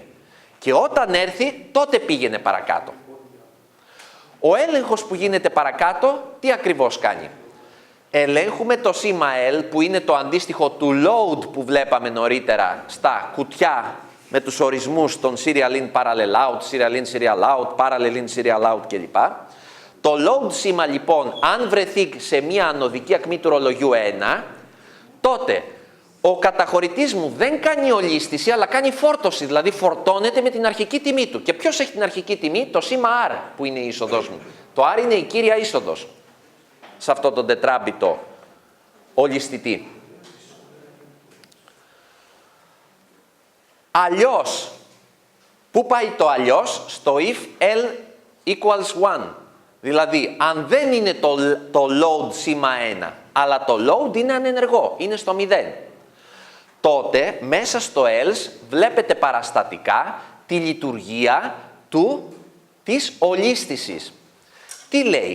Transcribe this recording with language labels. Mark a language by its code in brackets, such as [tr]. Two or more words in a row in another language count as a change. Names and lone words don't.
[el] Και όταν έρθει, τότε πήγαινε παρακάτω. Ο έλεγχος που γίνεται παρακάτω, τι ακριβώς κάνει? Ελέγχουμε το σήμα L, που είναι το αντίστοιχο του load που βλέπαμε νωρίτερα στα κουτιά με τους ορισμούς των [en] serial in, parallel out, serial in, serial out, parallel in, serial out [el] κλπ. Το load σήμα λοιπόν, αν βρεθεί σε μία ανωδική ακμή του ρολογιού 1, τότε ο καταχωρητής μου δεν κάνει ολίσθηση, αλλά κάνει φόρτωση, δηλαδή φορτώνεται με την αρχική τιμή του. Και ποιος έχει την αρχική τιμή? Το σήμα R που είναι η είσοδος μου. Το R είναι η κύρια είσοδος σε αυτό το τετράμπιτο ολισθητή. Αλλιώς, πού πάει το αλλιώς? [en] Στο if L equals 1. [el] Δηλαδή, αν δεν είναι το load σήμα 1, αλλά το load είναι ανενεργό, είναι στο 0, τότε μέσα στο else βλέπετε παραστατικά τη λειτουργία της ολίσθησης. Τι λέει?